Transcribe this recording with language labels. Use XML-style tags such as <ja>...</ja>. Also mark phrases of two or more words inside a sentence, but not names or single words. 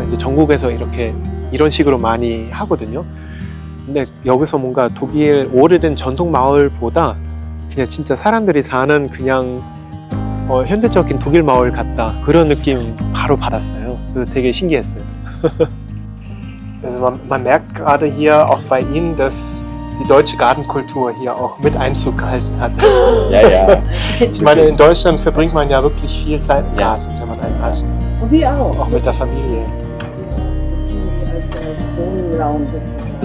<ko>이제 전국에서 이런 식으로 많이 하거든요. 근데 여기서 뭔가 독일 오래된 전통 마을보다 그냥 진짜 사람들이 사는 그냥 현대적인 독일 마을 같다 그런 느낌 바로 받았어요. 그래서 되게 신기했어요.</ko> <de>Also man merkt gerade hier auch bei Ihnen, dass die deutsche Gartenkultur hier auch mit Einzug gehalten hat. Ja, ja. Ich meine, in Deutschland verbringt man ja wirklich viel Zeit im Ja. Garten, wenn man einen hat. Und wir auch. Auch mit der Familie. Als Wohnraum sozusagen.</de>